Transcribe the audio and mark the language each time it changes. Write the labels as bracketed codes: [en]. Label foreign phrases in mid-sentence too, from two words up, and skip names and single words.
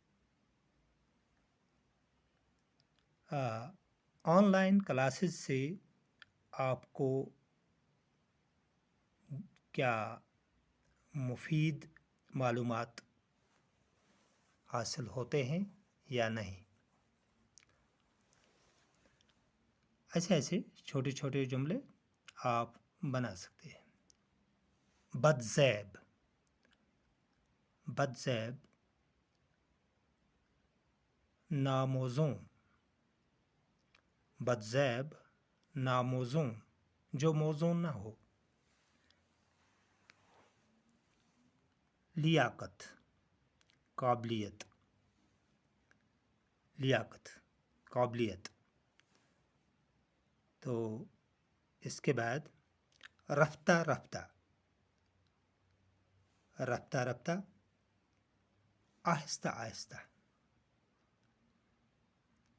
[ur] آن لائن کلاسز سے آپ کو کیا مفید معلومات حاصل ہوتے ہیں یا نہیں۔ ایسے ایسے چھوٹے چھوٹے جملے آپ بنا سکتے ہیں۔ بدذیب، بدذیب، ناموزوں، بدذیب، ناموزوں، جو موزوں نہ ہو۔ لیاقت، قابلیت، لیاقت، قابلیت۔ تو اس کے بعد رفتہ رفتہ، رفتہ رفتہ، آہستہ آہستہ۔